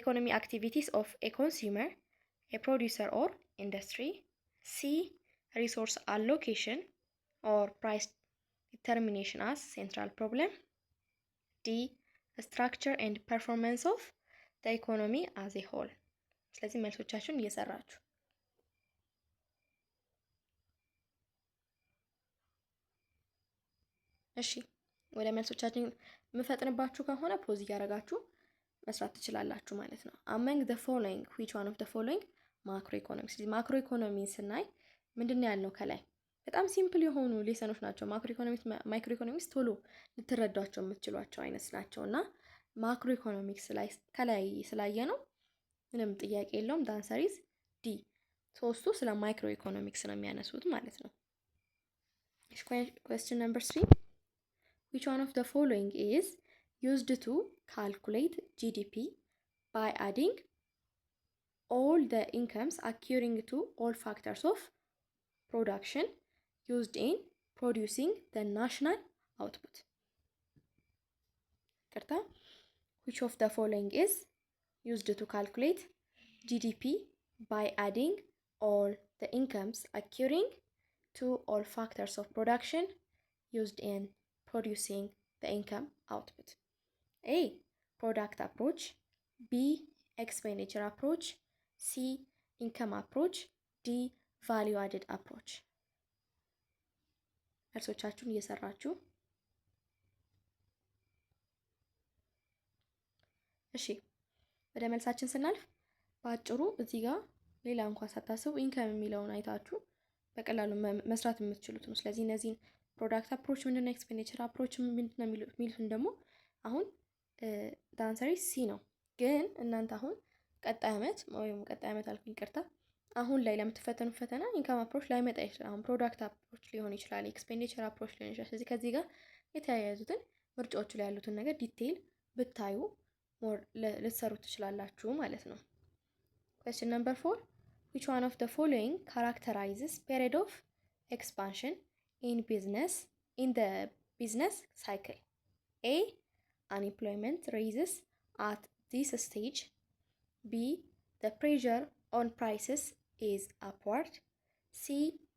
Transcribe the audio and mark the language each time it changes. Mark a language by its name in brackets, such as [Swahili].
[English] activities of a consumer, a producer or industry, C resource allocation or price determination as central problem, D structure and performance of the economy as a whole. [Amharic] ስለዚህ መልሶቻችሁን እየሰራችሁ እሺ፣ ወደ መልሶቻችን የምፈጥንባችሁ ከሆነ ፖዝ እያደረጋችሁ መስራት ትችላላችሁ ማለት ነው። [English] among the following which one of the following [Amharic] ማክሮ ኢኮኖሚክስ። ስለዚህ ማክሮ ኢኮኖሚ ስናይ ምንድነው ያልነው? ከላይ በጣም ሲምፕል የሆኑ ሌሰኖች ናቸው። ማይክሮ ኢኮኖሚክስ ቶሎ ልትረዷቸው የምትችሏቸው አይነት ናቸውና ማክሮ ኢኮኖሚክስ ላይ ከላይ ስላየ ነው ምንም ጥያቄ የለውም። [English] ዘ አንሰር ኢዝ ዲ። [Amharic] ሶስቱ ስለ ማይክሮ ኢኮኖሚክስ ነው የሚያነሱት ማለት ነው። [English] question number 3 which one of the following is used to calculate GDP by adding all the incomes occurring to all factors of production used in producing the national output? which of the following is used to calculate GDP by adding all the incomes occurring to all factors of production used in producing the income output? A product approach, B expenditure approach, C income approach, D value added approach. [Amharic] መልሶቻችሁን እየሰራችሁ እሺ፣ ወደ መልሳችን ስናልፍ በአጭሩ እዚህ ጋር ሌላ እንኳን ሳታስቡ ኢንከም የሚለውን አይታችሁ በቀላሉ መስራት የምትችሉት ነው። ስለዚህ እነዚህን ፕሮዳክት አፕሮች ምንድነው፣ ኤክስፔንዲቸር አፕሮች ምንድነው የሚሉትን ደግሞ አሁን ዘ አንሰር ኢዝ ሲ ነው። ግን እናንተ አሁን ቀጣይ ዓመት አልኩኝ ይቅርታ፣ አሁን ላይ ለምትፈተኑ ፈተና ኢንካም አፕሮች ላይመጣ ይችላል። አሁን ፕሮዳክት አፕሮች ሊሆን ይችላል፣ ኤክስፔንዲቸር አፕሮች ሊሆን ይችላል። ስለዚህ ከዚህ ጋር የተያያዙትን ምርጫዎቹ ላይ ያሉትን ነገር ዲቴይል ብታዩ ሞር ልትሰሩ ትችላላችሁ ማለት ነው። [English] question number 4 which one of the following characterizes period of expansion in the business cycle? A. Unemployment rises at this stage. B. The pressure on prices is upward. C.